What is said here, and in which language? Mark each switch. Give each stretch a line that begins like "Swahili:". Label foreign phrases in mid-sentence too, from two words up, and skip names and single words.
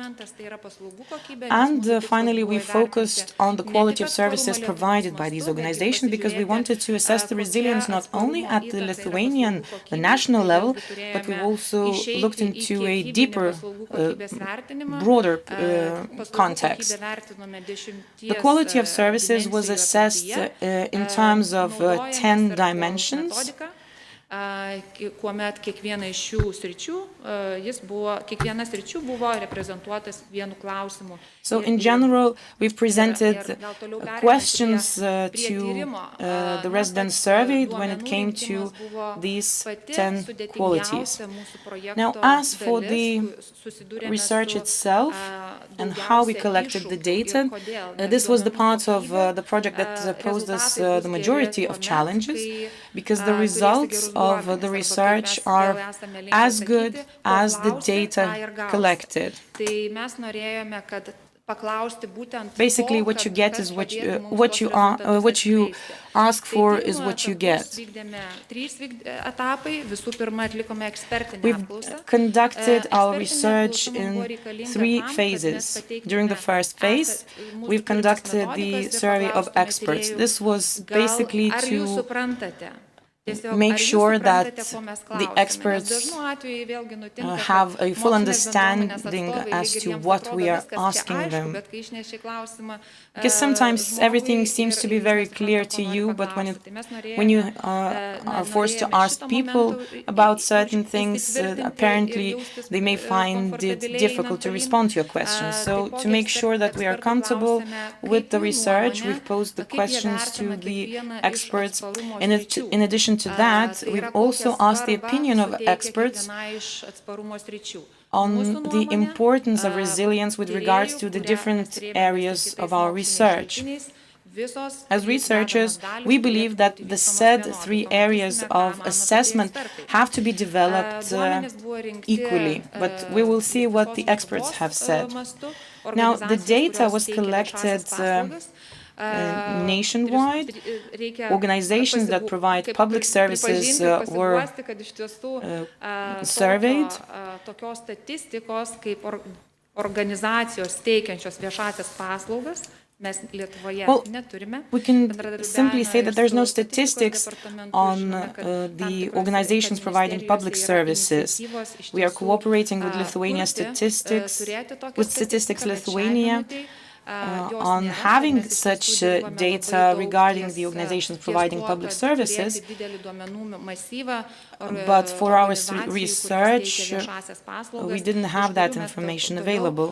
English: And finally, we focused on the quality of services provided by these organizations, because we wanted to assess the resilience not only at the Lithuanian, the national level, but we also looked into a deeper, broader context. The quality of services was assessed in terms of 10 dimensions.
Lithuanian: Kuomet kiekviena sričių buvo reprezentuotas vienu klausimu.
English: So in general, we've presented questions to the residents surveyed when it came to these 10 qualities. Now, as for the research itself and how we collected the data, this was the part of the project that posed us the majority of challenges, because the results of the research are as good as the data collected.
Lithuanian: paklausti būtent
English: Basically, to, what you
Lithuanian: kad
English: get
Lithuanian: kas
English: is what
Lithuanian: padėtų mums
English: what
Lithuanian: tuos
English: you are
Lithuanian: rezultatus
English: what you
Lithuanian: atskleisti.
English: ask for is
Lithuanian: Tyrimų
English: what you
Lithuanian: etapus
English: get.
Lithuanian: Vykdėme 3 etapai. Visų pirma, atlikome ekspertinę
English: We've
Lithuanian: apklausą.
English: conducted our
Lithuanian: Ekspertinė
English: research
Lithuanian: apklausa mums buvo
English: in
Lithuanian: reikalinga 3 tam, kad mes
English: phases.
Lithuanian: pateiktume
English: During the first phase,
Lithuanian: mūsų
English: we've
Lithuanian: turimas
English: conducted the
Lithuanian: metodikas ir
English: survey of
Lithuanian: paklaustume
English: experts.
Lithuanian: tyrėjų,
English: This was
Lithuanian: gal
English: basically
Lithuanian: ar jūs
English: to
Lithuanian: suprantate? Tiesiog,
English: make
Lithuanian: ar jūs
English: sure that
Lithuanian: suprantate, ko mes
English: the
Lithuanian: klausiame?
English: experts
Lithuanian: Nes dažnu atveju vėlgi nutinka, kad
English: have a full
Lithuanian: mokslinės
English: understanding
Lithuanian: bendruomenės atstovai
English: as
Lithuanian: lyg ir
English: to
Lithuanian: jiems
English: what
Lithuanian: atrodo
English: we are
Lithuanian: viskas čia
English: asking
Lithuanian: aišku,
English: them.
Lithuanian: bet kai išneši klausimą,
English: Because sometimes
Lithuanian: žmogui
English: everything seems to be
Lithuanian: ir
English: very
Lithuanian: jis
English: clear
Lithuanian: nesupranta,
English: to
Lithuanian: ko nori
English: you, but
Lithuanian: paklausti. Tai mes
English: when you
Lithuanian: norėjome,
English: are forced to
Lithuanian: norėjome
English: ask
Lithuanian: šito
English: people
Lithuanian: momentu
English: about certain things,
Lithuanian: įsitvirtinti ir
English: apparently
Lithuanian: jaustis,
English: they may find it
Lithuanian: komfortabiliai
English: difficult to
Lithuanian: einant
English: respond to your
Lithuanian: tolyn.
English: questions. So to
Lithuanian: Taipogi
English: make sure that we are
Lithuanian: ekspertų
English: comfortable
Lithuanian: klausėme,
English: with the
Lithuanian: kaip jų
English: research,
Lithuanian: nuomonė,
English: we've posed the
Lithuanian: kaip jie
English: questions to
Lithuanian: vertina
English: the
Lithuanian: kiekvieną iš
English: experts.
Lithuanian: atsparumo
English: In
Lithuanian: sričių.
English: addition to that,
Lithuanian: Tai
English: we've
Lithuanian: yra,
English: also
Lithuanian: kokią
English: asked the
Lithuanian: svarbą
English: opinion of
Lithuanian: suteikia
English: experts
Lithuanian: kiekvienai iš atsparumo sričių.
English: on
Lithuanian: Mūsų
English: the
Lithuanian: nuomone,
English: importance of resilience with regards to the
Lithuanian: tyrėjų,
English: different
Lithuanian: kuria mes rėmėmės
English: areas
Lithuanian: kitais
English: of our
Lithuanian: moksliniais
English: research.
Lithuanian: šaltiniais, visos
English: As
Lithuanian: jų
English: researchers,
Lithuanian: dedamos dalys
English: we
Lithuanian: turėtų
English: believe that
Lithuanian: būti
English: the
Lithuanian: vystomos
English: said vienodai. 3
Lithuanian: Pamatysime,
English: areas
Lithuanian: ką
English: of
Lithuanian: mano apie tai
English: assessment
Lithuanian: ekspertai.
English: have to be developed
Lithuanian: Duomenys buvo rinkti,
English: equally, but we will see what the
Lithuanian: visos
English: experts
Lithuanian: Lietuvos,
English: have said.
Lithuanian: mastu.
English: Now, the
Lithuanian: Organizacijos,
English: data
Lithuanian: kurios
English: was
Lithuanian: teikia
English: collected
Lithuanian: viešąsias paslaugas,
English: nationwide.
Lithuanian: reikia
English: Organizations that provide
Lithuanian: kaip
English: public services
Lithuanian: pripažinti ir
English: were
Lithuanian: pasiguosti, kad iš tiesų
English: surveyed.
Lithuanian: tokios statistikos kaip organizacijos teikiančios viešąsias paslaugas mes Lietuvoje neturime.
English: We can simply say that there's no statistics on the organizations providing public services. We are cooperating with Lithuania Statistics, with Statistics Lithuania, on having such data regarding the organizations providing public services, but for our research, we didn't have that information available.